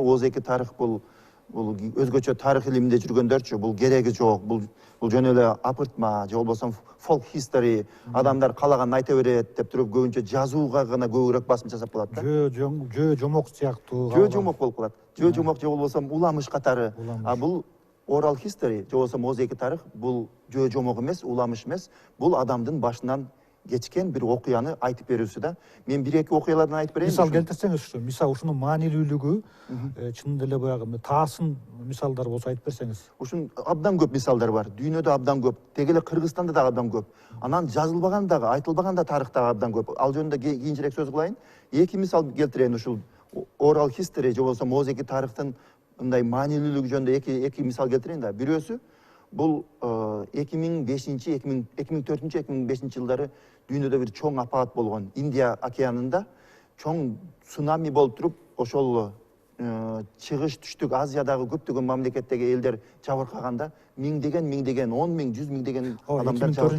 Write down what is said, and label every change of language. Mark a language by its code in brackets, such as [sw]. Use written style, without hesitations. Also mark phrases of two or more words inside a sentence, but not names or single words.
[ky] Ооз-эки тарых бул өзгөчө тарых илиминде жүргөндөрчү бул кереги жок, бул жөн эле апыртма же болбосо [en] folk history, [ky] адамдар калаганын айта берет деп туруп көбүнчө жазууга гана көбүрөөк басым жасап калат да. Жөө жомок сыяктуу. Жөө жомок болуп калат. Жөө жомок же болбосо уламыш катары. Бул [en] oral history [ky] же болбосо ооз-эки тарых бул жөө жомок эмес, уламыш эмес, бул адамдын башынан кечкен бир окуяны айтып берүүсү да. Мен бир-эки окуялардан айтып берейин. Мисал келтирсеңиз ушу. Мисал ушунун маанилүүлүгү чынында эле баягы таасын мисалдар болсо айтып берсеңиз. Ушун абдан көп мисалдар бар. Дүйнөдө абдан көп. Деги эле Кыргызстанда да абдан көп. Анан жазылбаган дагы, айтылбаган да тарыхта абдан көп. Ал жөнүндө кийинчерээк сөз кылайын. Эки мисал келтирейин ушул [en] oral history [ky] же болбосо ооз-эки тарыхтын мындай маанилүүлүгү жөнүндө эки мисал келтирейин да. Бирөөсү бул 2004-2005 жылдары дүйнөдө бир чоң апаат болгон. Индия океанында чоң цунами болуп туруп, ошол чыгыш түштүк Азиядагы көптөгөн мамлекеттеги элдер жабыркаганда миңдеген, 10 миң, 100 миңдеген адамдар жабыркаган.